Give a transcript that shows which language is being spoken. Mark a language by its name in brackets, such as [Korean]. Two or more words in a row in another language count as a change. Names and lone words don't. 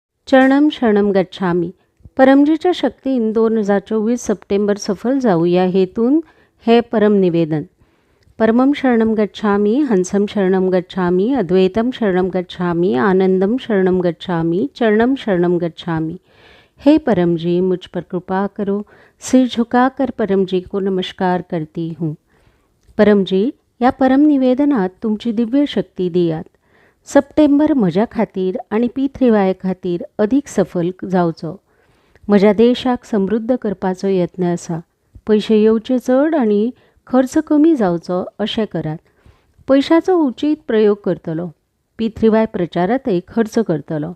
[Sanskrit] चरणम शरणम गच्छामी. [Konkani] परमजीच्या शक्तीन 2024 सप्टेंबर सफल जाऊ या हेतून हे परम निवेदन. [Sanskrit] परमम शरणम गच्छामी, हंसम शरणम गच्छामी, अद्वैतम शरणम गच्छामी, आनंदम शरणम गच्छामी, चरणम शरणम गच्छामी. [Hindi] हे परम जी, मुझ पर कृपा करो. सिर झुकाकर परम जी को नमस्कार करती हूँ. [Konkani] परम जी, या परम निवेदनात तुमची दिव्य शक्ती दियात. सप्टेंबर म्हज्या खातीर आनी P3Y खातीर अदीक सफल जावचो. म्हज्या देशाक समृद्ध करपाचो यत्न आसा. पयशे येवचे चड आनी खर्च कमी जावचो अशें करात. पयशांचो उचीत प्रयोग करतलो. P3Y प्रचारांतय खर्च करतलो.